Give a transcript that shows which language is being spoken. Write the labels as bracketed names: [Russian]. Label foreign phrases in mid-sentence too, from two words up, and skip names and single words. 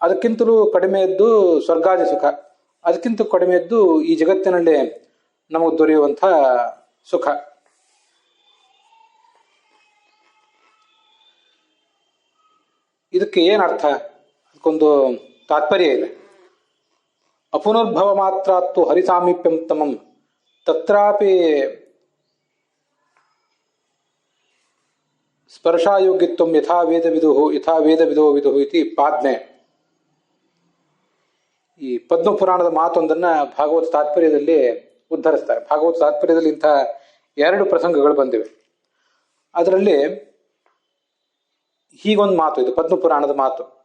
[Kannada] ಅದಕ್ಕಿಂತಲೂ ಕಡಿಮೆಯದ್ದು ಸ್ವರ್ಗಾದಿ ಸುಖ, ಅದಕ್ಕಿಂತ ಕಡಿಮೆಯದ್ದು ಈ ಜಗತ್ತಿನಲ್ಲಿ ನಮಗೆ ದೊರೆಯುವಂಥ ಸುಖ. ಇದಕ್ಕೆ ಏನರ್ಥ? ಅದಕ್ಕೊಂದು ತಾತ್ಪರ್ಯ ಇದೆ. [Sanskrit] ಅಪುನರ್ಭವ ಮಾತ್ರಾತ್ತು ಹರಿಸಾಮೀಪ್ಯಂ ತಮಂ ತತ್ರಾಪಿ ಸ್ಪರ್ಶಾಯೋಗ್ಯತ್ವಂ ಯಥಾ ವೇದ ವಿದುಹು ಇತಿ ಪಾದ್ಮೆ. [Kannada] ಈ ಪದ್ಮ ಪುರಾಣದ ಮಾತೊಂದನ್ನ ಭಾಗವತ ತಾತ್ಪರ್ಯದಲ್ಲಿ ಉದ್ಧರಿಸ್ತಾರೆ. ಭಾಗವತ ತಾತ್ಪರ್ಯದಲ್ಲಿ ಇಂಥ 2 ಪ್ರಸಂಗಗಳು ಬಂದಿವೆ. ಅದರಲ್ಲಿ ಹೀಗೊಂದು ಮಾತು, ಇದು ಪದ್ಮ ಪುರಾಣದ ಮಾತು.